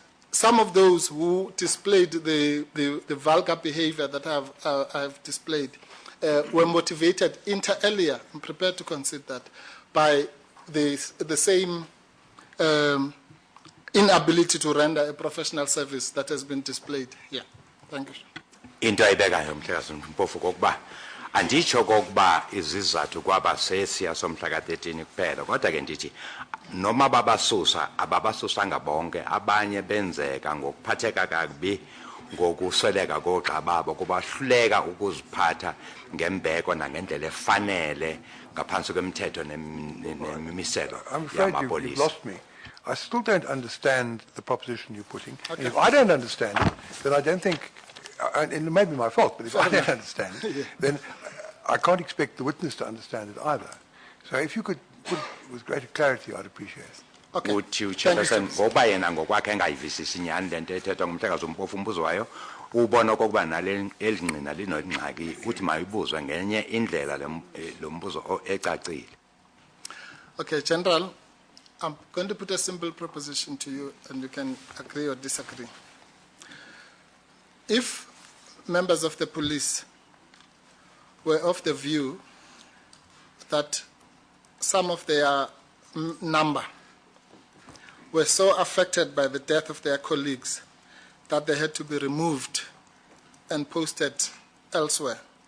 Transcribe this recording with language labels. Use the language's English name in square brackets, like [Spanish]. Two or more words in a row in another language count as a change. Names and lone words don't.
[English] That some of those who displayed the vulgar behavior that I've displayed were motivated inter alia, I'm prepared to concede that, by the same inability to render a professional service that has been displayed here. Thank you. [Xhosa] Into ayibekayo Mhlekazi Mpofu kokuba anditsho kokuba izizathu kwabasesiya somhla ka-13 kuphela kodwa ke ndithi noma babasusa ababasusanga bonke abanye benzeka ngokuphatheka kakubi ngokusweleka koogxa babo kubahluleka ukuziphatha ngembeko nangendlela efanele ngaphansi kwemithetho nemimiselo yamapolisa. [English] You've lost me. I still don't understand the proposition you're putting. Okay. If I don't understand it, then I don't think, and it may be my fault, but if I don't understand it, then I can't expect the witness to understand it either. So if you could put it with greater clarity, I'd appreciate it. Okay. [Xhosa] Uthi Chairperson ngoba yena ngokwakhe engayivisisi nyani lento ethethwa ngumhlekazi Mpofu umbuzo wayo ubona okokuba nale elingqina linongxaki uthi mayibuzwe ngenye indlela lo mbuzo ecacile. [English] Okay, General, I'm going to put a simple proposition to you and you can agree or disagree. If members of the police were of the view that some of their number were so affected by the death of their colleagues that they had to be removed and posted elsewhere,